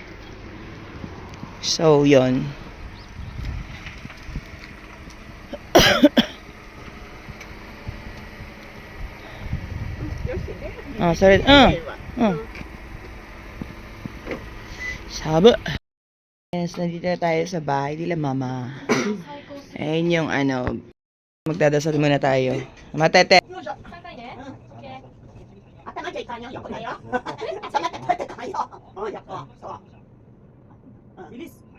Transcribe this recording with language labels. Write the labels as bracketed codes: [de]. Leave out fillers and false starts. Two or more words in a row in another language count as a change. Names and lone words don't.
[tl] So, yon. Sorry. Sabo. Yes, nandito na tayo sa bahay nila mama. Ayun yung magdadasal muna tayo. Matete. [ja] じゃいかんよ、横だよ。そうやって取ってかんよ。横、そう。リリース。